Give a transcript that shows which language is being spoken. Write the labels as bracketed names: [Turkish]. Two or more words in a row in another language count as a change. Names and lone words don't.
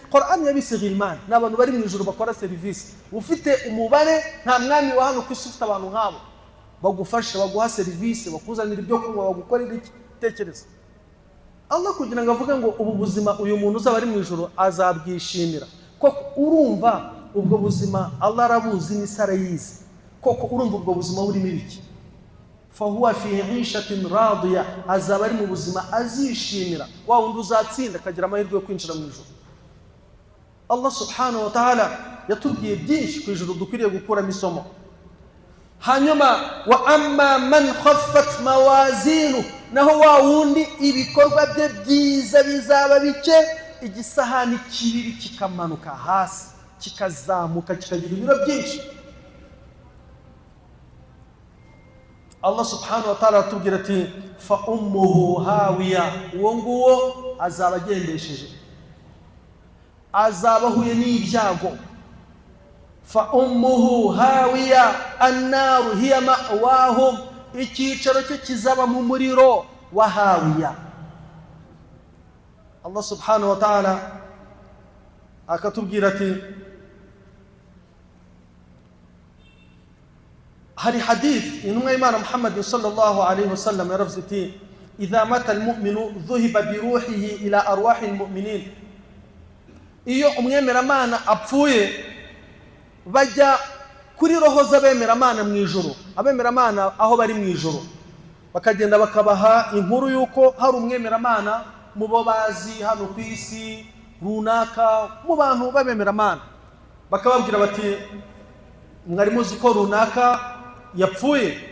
[Kinyarwanda] Qur'an yabise ghilmani ni abantu bari mu ijuru bakora service. Ufite umubare, nta mwami wa hano ku isi ufite abantu nk'abo bagufasha, baguha service, bakuzanira ibyo kunywa, bagukorera iki. Tekereza Allah kugira ngo avuge ngo ubu buzima uyu muntu uzaba ari mu ijuru azabwishimira. Koko urumva ubwo buzima Allah arabuzi, ni sarayizi. Koko urumva ubwo buzima burimo ibiki? [Arabic] فهو في عيشة راضية, [Kinyarwanda] azaba ari mu buzima azishimira, wa wundi uzatsinda akagira amahirwe yo kwinjira mu ijuru. Allah [Arabic] سبحانه وتعالى [Kinyarwanda] yatubwiye byinshi ku ijuru dukwiriye gukuramo isomo. [Arabic] Hanyuma وأما من خفت موازينه, [Kinyarwanda] naho wa wundi ibikorwa bye byiza bizaba bike, igisahani kibiri kikamanuka hasi, kikazamuka kikagira ibiro byinshi. Allah [Arabic] سبحانه وتعالى [Kinyarwanda] atubwira ati [Arabic] فأمه هاوية, [Kinyarwanda] uwo nguwo azaba agendesheje, azaba ahuye n'ibyago. [Arabic] فأمه هاوية النار هي مأواهم, [Kinyarwanda] icyicaro cye kizaba mu muriro wa hawiya. [Arabic] الله سبحانه وتعالى [Kinyarwanda] akatubwira ati, hari hadith intumwa y'Imana Muhammad [Arabic] صلى الله عليه وسلم [Kinyarwanda] yaravuze ati [Arabic] إذا مات المؤمن ذهب بروحه إلى أرواح المؤمنين, [Kinyarwanda] iyo umwemeramana apfuye bajya kuri roho z'abemeramana mu ijuru. Abemeramana aho bari mu ijuru bakagenda bakabaha inkuru yuko hari umwemeramana mu bo bazi hano ku isi runaka, mu bantu b'abemeramana, bakababwira bati mwari muzi ko runaka yapfuye.